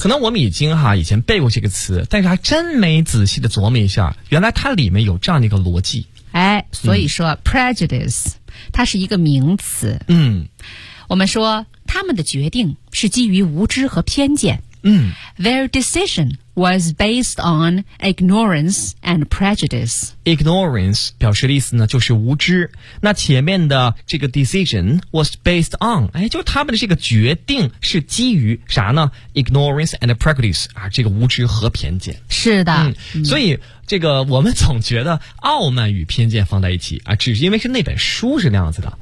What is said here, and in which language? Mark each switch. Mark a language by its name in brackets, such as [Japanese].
[Chinese] 可能我们已经哈以前背过这个词，但是还真没仔细的琢磨一下，原来它里面有这样的一个逻辑。哎，所以说、嗯、prejudice 它是一个名词。嗯，我们说他们的决定是基于无知和偏见。嗯 [English] ，their decision was based on ignorance and prejudice. [Chinese] Ignorance 表示的意思呢就是无知。那前面的这个 [English] decision was based on, [Chinese] 就是他们的这个决定是基于啥呢 ? [English] Ignorance and prejudice, [Chinese] 啊这个无知和偏见。是的。所以这个我们总觉得傲慢与偏见放在一起啊只是因为是那本书是那样子的。